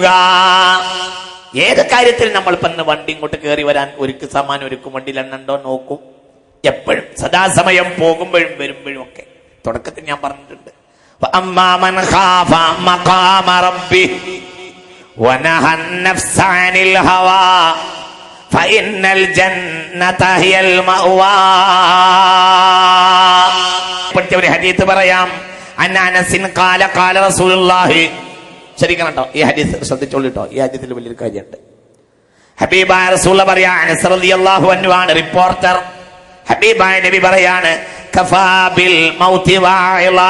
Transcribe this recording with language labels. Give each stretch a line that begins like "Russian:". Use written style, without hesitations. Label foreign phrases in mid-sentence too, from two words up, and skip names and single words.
Malayalam: ഏത് കാര്യത്തിൽ നമ്മൾ ഇന്ന് വണ്ടി ഇങ്ങോട്ട് കയറി വരാൻ ഒരുക്ക് സാമാനം ഒരുക്കും, വണ്ടിയിൽ എണ്ണുണ്ടോ നോക്കും. എപ്പോഴും സദാസമയം പോകുമ്പോഴും വരുമ്പോഴും ഒക്കെ. തുടക്കത്തിൽ ഞാൻ പറഞ്ഞിട്ടുണ്ട്,
Arabic: أما من خاف مقام ربه ونهى النفس عن الهوى فإن الجنة هي المأوى.
Malayalam: ഒരു ഹദീസ് പറയാം.
Arabic: أنس قال قال رسول الله.
Malayalam: ശരിക്കണം കേട്ടോ, ഈ ഹദീസ് ശ്രദ്ധിച്ചോളൂ. ഈ ഹദീസിൽ വലിയൊരു കാര്യമുണ്ട്. ഹബീബായ റസൂൽ പറയാ, അനസ്
Arabic: رضي الله عنه
Malayalam: ആണ് റിപ്പോർട്ടർ. ഹബീബായ നബി പറയാണ്,
Arabic: كفى بالموت واعظا.